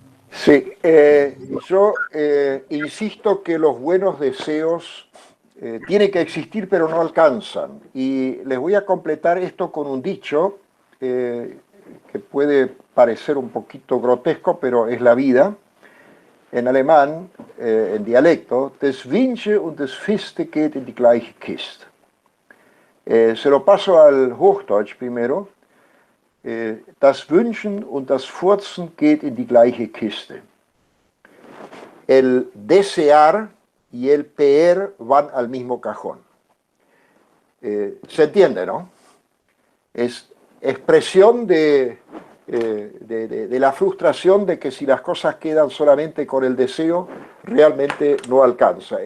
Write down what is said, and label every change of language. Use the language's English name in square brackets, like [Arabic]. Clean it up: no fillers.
[Spanish] Sí, yo insisto que los buenos deseos tienen que existir pero no alcanzan. Y les voy a completar esto con un dicho que puede parecer un poquito grotesco, pero es la vida. En alemán, en dialecto, des Wünsche und des Fiste geht in die gleiche Kiste. [German] Se lo paso al Hochdeutsch primero. Das Wünschen und das Furzen geht in die gleiche Kiste. [Spanish] El desear y el peer van al mismo cajón. Se entiende, ¿no? Es expresión de la frustración de que si las cosas quedan solamente con el deseo, realmente no alcanza.